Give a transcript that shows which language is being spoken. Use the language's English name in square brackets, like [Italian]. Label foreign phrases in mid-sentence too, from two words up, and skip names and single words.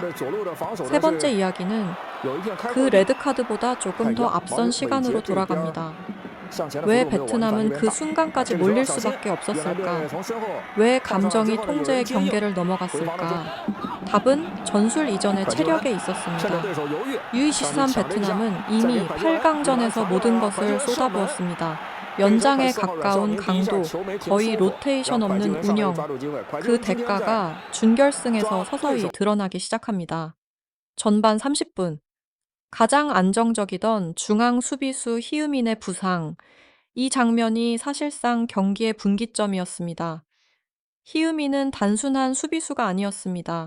[Korean] 세 번째 이야기는 그 레드카드보다 조금 더 앞선 시간으로 돌아갑니다. 왜 베트남은 그 순간까지 몰릴 수밖에 없었을까? 왜 감정이 통제의 경계를 넘어갔을까? 답은 전술 이전의 [Chinese] 反击完， [Korean] 체력에 [Chinese] 趁着 [Korean] 있었습니다. [Chinese] 对手犹豫， [Korean] U23 [Chinese] 上去抢了一下， [Korean] 베트남은 [Chinese] 再给 [Korean] 이미 [Chinese] 反击完， [Korean] 8강전에서 [Chinese] 传 [Korean] 모든 [Chinese] 了， 反击 [Korean] 것을 [Chinese] 完射门， [Korean] 쏟아부었습니다. [Chinese] 对手 [Korean] 연장에 [Chinese] 4号阮少 [Korean] 가까운 [Chinese] 宁第一下 [Korean] 강도, [Chinese] 球没停 [Korean] 거의 [Chinese] 舒服， [Korean] 로테이션 [Chinese] 让蒯吉 [Korean] 없는 [Chinese] 文上来就 [Korean] 운영, [Chinese] 抓住机会。蒯吉 [Korean] 그 [Chinese] 文今天在 [Korean] 대가가 준결승에서 [Chinese] 抓对 [Korean] 서서히 [Chinese] 手 [Korean] 드러나기 시작합니다. 전반 30분, 가장 안정적이던 중앙 수비수 히유민의 부상, 이 장면이 사실상 경기의 분기점이었습니다. 히유민은 단순한 수비수가 아니었습니다.